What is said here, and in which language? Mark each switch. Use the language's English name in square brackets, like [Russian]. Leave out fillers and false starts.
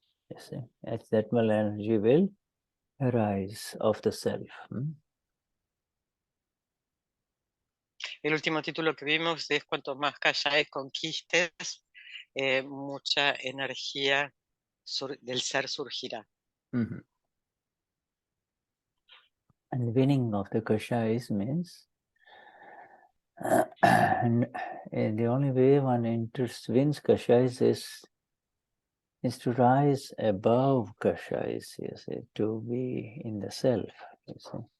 [English] You see, that much energy will arise of the self. [Spanish] El último título que vimos es cuanto más Kashaya conquistes, mucha energía del ser surgirá. [English] And winning of the Kashayas means and the only way one wins Kashayas is to rise above Kashayas, you see, to be in the self. You see.